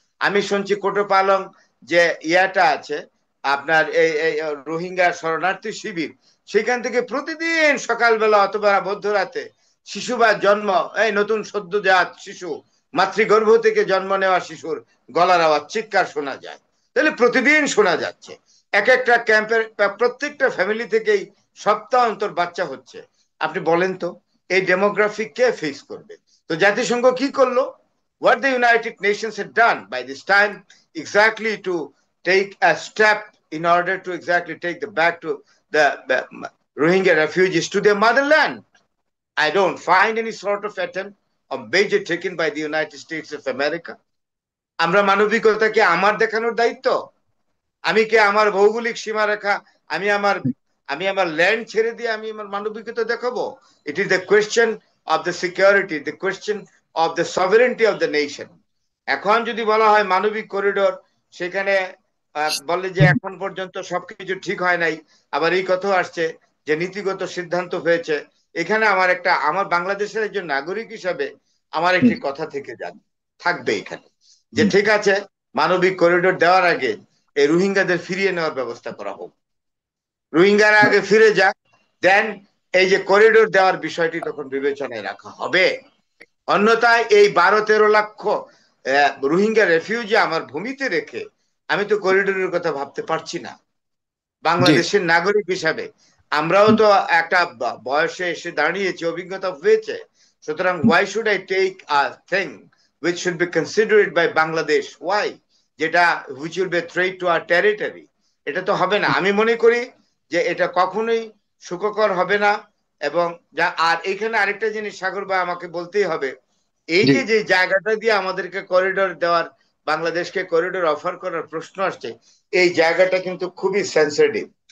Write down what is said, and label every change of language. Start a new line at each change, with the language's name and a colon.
Bangla: আমি শুনছি কোটোপালং যে ইয়াটা আছে আপনার এই রোহিঙ্গা শরণার্থী শিবির, সেখান থেকে প্রতিদিন সকালবেলা অথবা মধ্যরাতে শিশু বা জন্ম, এই নতুন সদ্যজাত শিশু, মাতৃগর্ভ থেকে জন্ম নেওয়া শিশুর গলার আওয়াজ, চিৎকার শোনা যায়। তাহলে প্রতিদিন শোনা যাচ্ছে এক একটা ক্যাম্পের প্রত্যেকটা ফ্যামিলি থেকেই সপ্তাহ অন্তর বাচ্চা হচ্ছে। আপনি বলেন তো, এই ডেমোগ্রাফি কে ফেস করবে? তো জাতিসংঘ কি করলো?
English: What the United Nations had done by this time, exactly to take a step in order to exactly take the back to the Rohingya refugees to their motherland. I don't find any sort of attempt or measure taken by the United States of America.
Bangla: আমরা মানবিকতাকে আমার দেখানোর দায়িত্ব? আমি কি আমার ভৌগোলিক সীমারেখা, আমি আমার আমি আমার ল্যান্ড ছেড়ে দিয়ে আমি আমার মানবিকতা দেখাবো?
English: It is the question of the security, the question of the sovereignty of the nation.
Bangla: এখন যদি বলা হয় মানবিক করিডোর, সেখানে বলে যে এখন পর্যন্ত সবকিছু ঠিক হয় নাই। আবার এই কথা আসছে যে নীতিগত সিদ্ধান্ত হয়েছে। এখানে আমার বাংলাদেশের একজন নাগরিক হিসাবে আমার একটি হুম কথা থেকে থাকবে এখানে, যে হুম। ঠিক আছে, মানবিক করিডোর দেওয়ার আগে এই রোহিঙ্গাদের ফিরিয়ে নেওয়ার ব্যবস্থা করা হোক। রোহিঙ্গারা আগে ফিরে যাক,
English: then
Bangla: এই যে করিডোর দেওয়ার বিষয়টি তখন বিবেচনায় রাখা হবে। অন্যথায় এই 12-13 লক্ষ রোহিঙ্গা রেফিউজি আমার ভূমিতে রেখে আমি তো করিডোরের কথা ভাবতে পারছি না জি। বাংলাদেশের নাগরিক হিসাবে। আমরাও হুম, তো একটা বয়সে এসে দাঁড়িয়েছি, অভিজ্ঞতা হয়েছে। সুতরাং
English: why should I take a thing which should be considered by Bangladesh, why,
Bangla: যেটা
English: which will be a threat to our territory?
Bangla: এটা তো হবে না, আমি মনে করি যে এটা কখনোই সুখকর হবে না। এবং যা, আর এখানে আরেকটা জিনিস সাগর ভাই আমাকে বলতেই হবে, এই জি। যে যে জায়গাটা দিয়ে আমাদেরকে করিডোর দেওয়ার, বাংলাদেশকে করিডোর অফার করার প্রশ্ন আসছে, এই জায়গাটা কিন্তু খুবই সেন্সিটিভ।